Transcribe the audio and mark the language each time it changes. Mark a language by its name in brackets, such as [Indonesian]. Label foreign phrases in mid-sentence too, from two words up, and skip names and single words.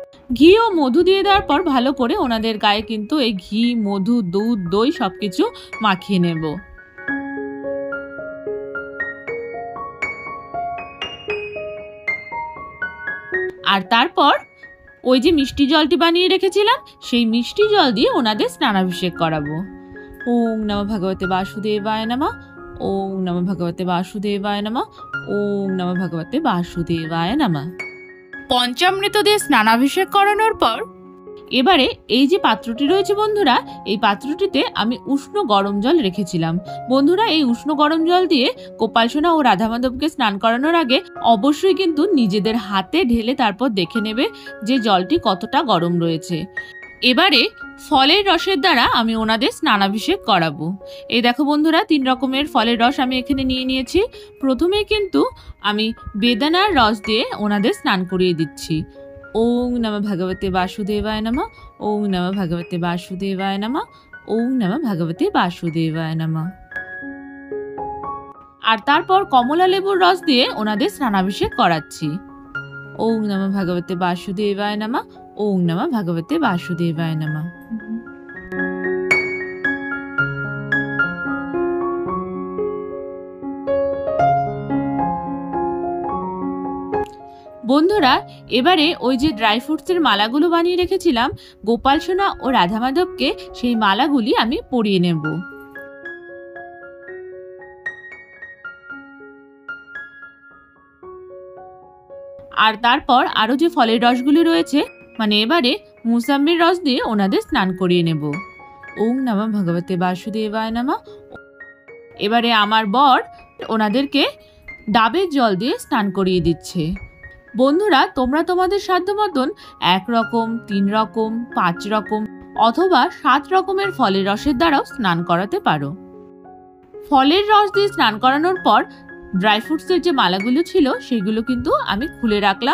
[Bangla] ঘি ও মধু দিয়ে দেওয়ার পর ভালো করে ওনাদের গায়ে কিন্তু এই ঘি, মধু, দুধ, দই সবকিছু মাখিয়ে নেব। আর তারপর ওই যে মিষ্টি জলটি বানিয়ে রেখেছিলাম সেই মিষ্টি জল দিয়ে ওনাদের স্নানাভিষেক করাবো। [Sanskrit] ওং নমঃ ভগবতে বাসুদেবায় নমঃ, ওং নমঃ ভগবতে বাসুদেবায় নমঃ, ওং নমঃ ভগবতে বাসুদেবায় নমঃ। [Bangla] পঞ্চামৃত দিয়ে স্নানাভিষেক করানোর পর এবারে এই যে পাত্রটি রয়েছে বন্ধুরা, এই পাত্রটিতে আমি উষ্ণ গরম জল রেখেছিলাম। বন্ধুরা, এই উষ্ণ গরম জল দিয়ে গোপাল সোনা ও রাধা মাধবকে স্নান করানোর আগে অবশ্যই কিন্তু নিজেদের হাতে ঢেলে তারপর দেখে নেবে যে জলটি কতটা গরম রয়েছে। এবারে ফলের রসের দ্বারা আমি ওনাদের স্নানাভিষেক করাবো। এই দেখো বন্ধুরা, 3 রকমের ফলের রস আমি এখানে নিয়ে নিয়েছি। প্রথমে কিন্তু আমি বেদানার রস দিয়ে ওনাদের স্নান করিয়ে দিচ্ছি। [Sanskrit] ওং নমঃ ভগবতে বাসুদেবায় নমঃ, ওং নমঃ ভগবতে বাসুদেবায় নমঃ, ওং নমঃ ভগবতে বাসুদেবায় নমঃ। [Bangla] আর তারপর কমলা লেবুর রস দিয়ে ওনাদের স্নানাভিষেক করাচ্ছি। [Sanskrit] ওং নমঃ ভগবতে বাসুদেবায় নমঃ, ওং নমঃ ভগবতে বাসুদেবায় নমঃ। [Bangla] বন্ধুরা, এবারে ওই যে ড্রাই ফ্রুটসের মালাগুলো বানিয়ে রেখেছিলাম গোপাল সোনা ও রাধা মাধবকে, সেই মালাগুলি আমি পরিয়ে নেব। আর তারপর আরো যে ফলের রসগুলি রয়েছে, মানে এবারে মুসাম্বির রস দিয়ে ওনাদের স্নান করিয়ে নেব। [Sanskrit] ওং নমঃ ভগবতে বাসুদেবায় নমঃ। [Bangla] এবারে আমার বর ওনাদেরকে ডাবের জল দিয়ে স্নান করিয়ে দিচ্ছে। বন্ধুরা, তোমরা তোমাদের সাধ্য মতন 1 রকম, 3 রকম, 5 রকম অথবা 7 রকমের ফলের রসের দ্বারাও স্নান করাতে পারো। ফলের রস দিয়ে স্নান করানোর পর ড্রাই ফ্রুটসের যে মালাগুলো ছিল সেগুলো কিন্তু আমি খুলে রাখলাম।